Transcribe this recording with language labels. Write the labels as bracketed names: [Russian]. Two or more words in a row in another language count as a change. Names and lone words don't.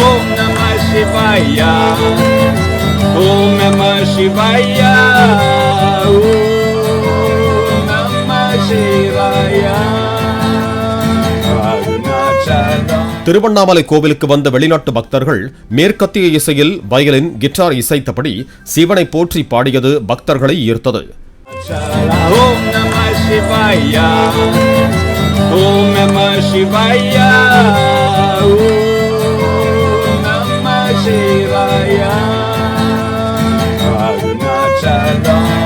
[Sanskrit] Om Namah Shivaya. Om Namah Shivaya. Om Namah Shivaya. Arunachalam. [Tamil] திருவண்ணாமலை கோவிலுக்கு வந்த வெளிநாட்டு பக்தர்கள் மேற்கத்திய இசையில் வயலின், கிட்டார் இசைத்தபடி சிவனை போற்றி பாடியது பக்தர்களை ஈர்த்தது. [Sanskrit] Om Namah Shivaya. Om Namah Shivaya. Om Namah Shivaya. Arunachalam.